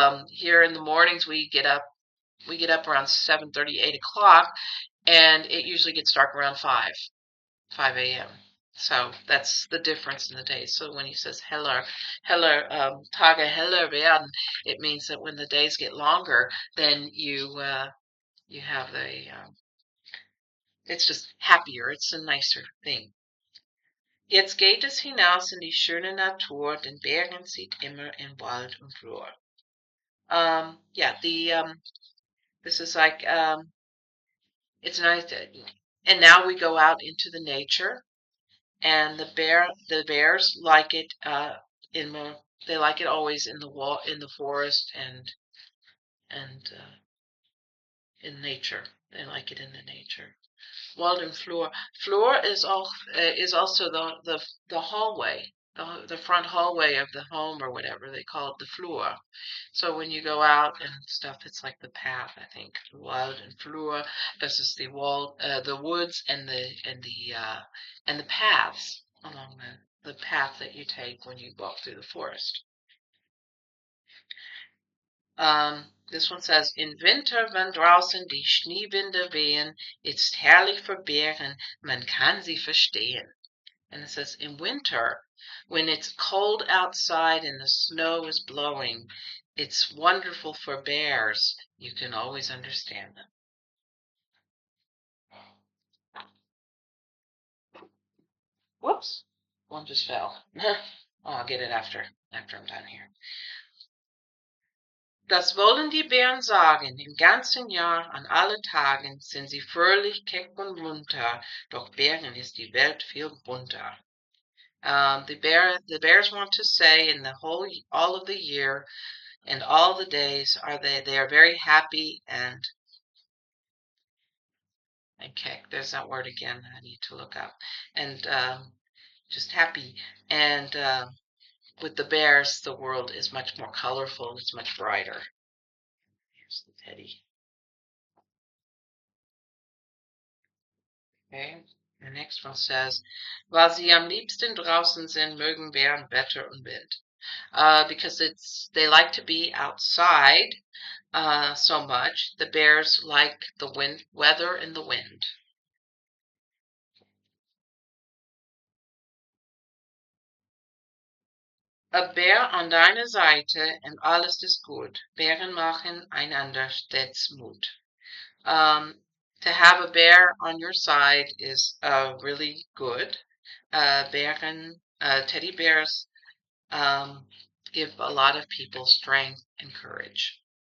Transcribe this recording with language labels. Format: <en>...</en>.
<en>Here in the mornings, we get up around 7:30, 8 o'clock, and it usually gets dark around 5 a.m. So that's the difference in the days. So when he says</en> <de>heller, Tage heller werden,</de> <en>it means that when the days get longer, then you have it's just happier. It's a nicer thing.</en> <de>Jetzt geht es hinaus in die schöne Natur, den Bären sieht immer in Wald und Flur.</de> <en>Yeah, this is like it's nice. And now we go out into the nature, and the bears like it in the they like it always in the wall in the forest and in nature. They like it in the nature. Walden floor. Floor is also the hallway, the front hallway of the home or whatever they call it, the floor. So when you go out and stuff, it's like the path. I think Walden floor. This is the woods and the paths along the path that you take when you walk through the forest. This one says,</en> <de>in Winter, wenn draußen die Schneewinde wehen, ist herrlich für Bären, man kann sie verstehen.</de> <en>And it says, in winter, when it's cold outside and the snow is blowing, it's wonderful for bears. You can always understand them. Whoops, one just fell. I'll get it after I'm done here.</en> <de>Das wollen die Bären sagen, im ganzen Jahr, an alle Tagen sind sie fröhlich, keck und munter, doch Bären ist die Welt viel bunter.</de> <en>The bears want to say in the all of the year and all the days they are very happy and keck. There's that word again. I need to look up and just happy and with the bears, the world is much more colorful. It's much brighter. Here's the teddy. Okay. The next one says,</en> <de>weil sie am liebsten draußen sind, mögen Bären Wetter und Wind.</de> <en>Because they like to be outside so much. The bears like the weather and the wind.</en> <de>A Bär an deiner Seite und alles ist gut. Bären machen einander stets Mut.</de> <en>To have a bear on your side is really good. Teddy bears give a lot of people strength and courage.</en>